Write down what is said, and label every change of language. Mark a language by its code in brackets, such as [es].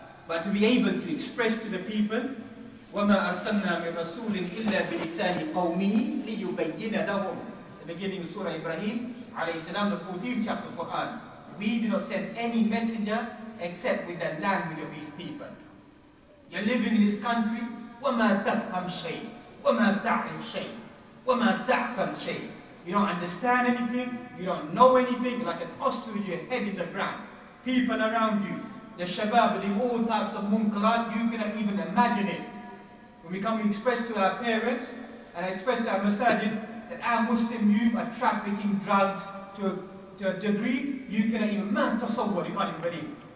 [en] But to be able to express to the people, [ar] وَمَا أَرْسَلْنَا مِن رَسُولٍ إِلَّا بِلِسَانِ قَوْمِهِ لِيُبَيِّنَ لَهُمْ. [en] The beginning of Surah Ibrahim, alayhi salam, the 14th chapter of the Quran. We do not send any messenger except with the language of his people. You're living in this country, [ar] وَمَا تَفْهَمْ شَيْءٍ وَمَا تَعْرِفْ شَيْءٍ وَمَا تَعْقَلْ شَيْءٍ. [en] You don't understand anything, you don't know anything, you're like an ostrich with your head in the ground. People around you, the shabab, doing all types of munkarat, you cannot even imagine it. When we come, we express to our parents, and I express to our masajid, that our Muslim youth are trafficking drugs to a degree, you cannot even, you can't even believe.